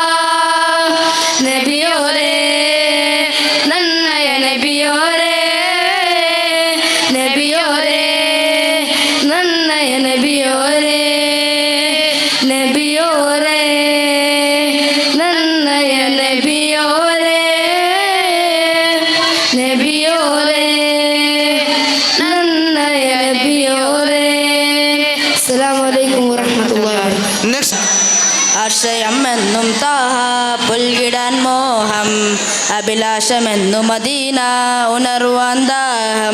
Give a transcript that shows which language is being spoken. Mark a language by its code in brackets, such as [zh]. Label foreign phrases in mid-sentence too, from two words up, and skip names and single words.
[ml] നബിയോരേ നന്നയ നബിയോരേ നബിയോരേ നന്നയ നബിയോരേ നബിയോരേ നന്നയ നബിയോരേ നബിയോരേ നന്നയ നബിയോരേ [ar] السلام عليكم ورحمة الله [ml] നെക്സ്റ്റ് ആശയമെന്നും താഹ പുൽകിടാൻ മോഹം അഭിലാഷമെന്നും മദീന ഉണർവാൻ ദാഹം